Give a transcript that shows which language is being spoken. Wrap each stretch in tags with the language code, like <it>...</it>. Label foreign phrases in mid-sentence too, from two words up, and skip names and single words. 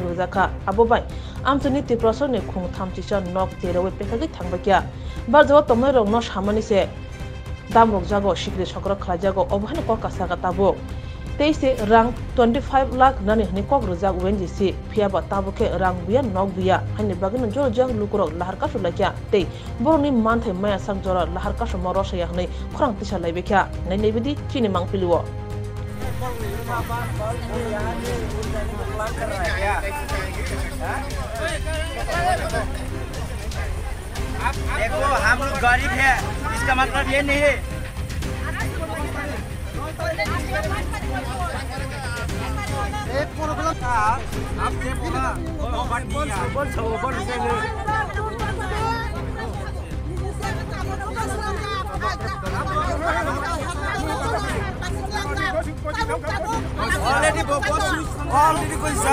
<trp>rojaka abobai amjani tiprasor ni khung thamchisa nok terewe pekhagi thangbakya barjawa tomnai rok no samani se damrok jago sikri sokra khlajago obhane kok kasaga tabo teise rang 25 lakh nani hani kok rojak wenji si phiaba tabuke rang buya nok buya hani bagin jor jang lukurok lahar ka sulakya tei boroni manthai maya sak jora lahar ka somoro saya hani khorang tisa laibekya nai nebidi chini mangpiliwo</trp> <hi>देखो हम लोग गरीब है इसका मतलब ये नहीं है एक प्रॉब्लम था आपसे बोला</hi> <en>already already</en> <hi>कोई</hi>